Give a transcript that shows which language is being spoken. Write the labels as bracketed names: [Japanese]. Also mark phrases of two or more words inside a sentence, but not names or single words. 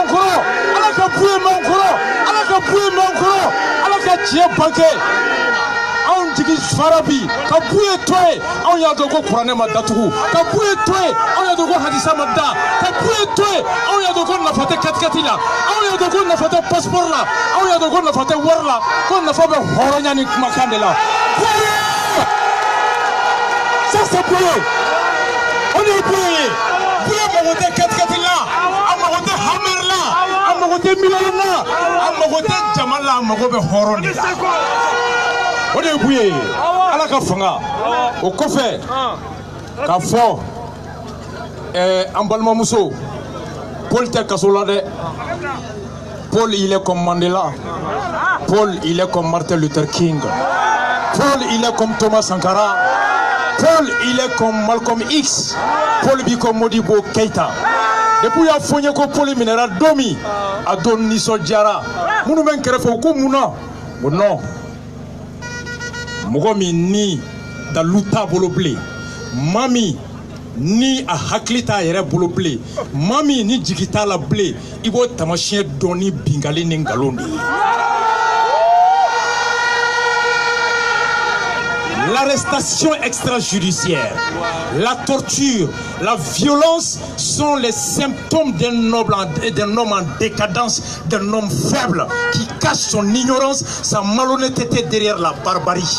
[Bambara] an kɔrɔ ala ka Buye mɛn an kɔrɔ ala ka Buye mɛn an kɔrɔ ala ka tiɲɛ banke anw jigi fara bi ka Buye to yen anw y'a dɔn ko kuranɛ ma datugu ka Buye to yen anw y'a dɔn ko hadisa ma da ka Buye to yen anw y'a dɔn ko nafa tɛ katikati la anw y'a dɔn ko nafa tɛ passeport la anw y'a dɔn ko nafa tɛ wari la ko nafa bɛ hɔrɔnya ni kumakan de la Buye [French] ça c'est Buye on est Buye [Bambara] Buye mago tɛ katikati la a mago tɛ hammer la a mago tɛ miliyɔn la a mago tɛ jama la a mago bɛ hɔrɔn de la o de ye Buye ala ka fanga o kɔfɛ k'a fɔ an balimamuso Paul tɛ kaso la dɛ Paul [French] il est comme Mandela [Bambara] Paul [French] il est comme Martin Luther King [Bambara] Paul [French] il est comme Thomas Sankara [Bambara] Paul [French] il est comme Malcolm X [Bambara] Paul bi comme Modibo Keita depuis y'a fɔ n ye ko Paul minɛra don min a don nisɔndiyara minnu bɛ n kɛrɛfɛ u ko mun na ko non mɔgɔ min ni dalu t'a bolo bilen maa min ni a hakili t'a yɛrɛ bolo bilen maa min ni jigi t'a la bilen i b'o taamasiyɛn dɔn ni bingali ni nkalon de ye [French] l'arrestation extrajudiciaire, la torture, la violence sont les symptômes d'un homme en décadence, d'un homme faible qui cache son ignorance, sa malhonnêteté derrière la barbarie.